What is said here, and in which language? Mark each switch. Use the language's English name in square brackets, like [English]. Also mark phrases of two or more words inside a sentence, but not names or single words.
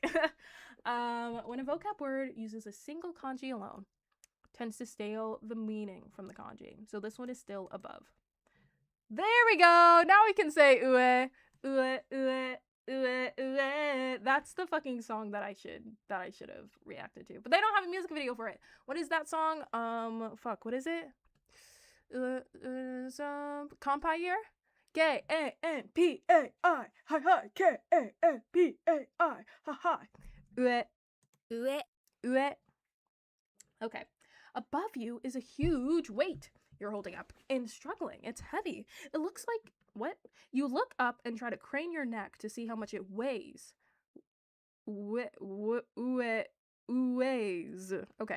[English] When a vocab word uses a single kanji alone, tends to steal the meaning from the kanji. So this one is still above. There we go. Now we can say [Japanese] ue, ue, ue, ue, ue. [English] That's the fucking song that I should have reacted to. But they don't have a music video for it. What is that song? Fuck, what is it? Compire? K-A-N-P-A-I. Hi hi. K-A-N-P-A-I. Ha ha. [Japanese] Ue, ue, ue. [English] Okay. Above you is a huge weight you're holding up and struggling. It's heavy. It looks like, what? You look up and try to crane your neck to see how much it weighs. Weighs. Okay.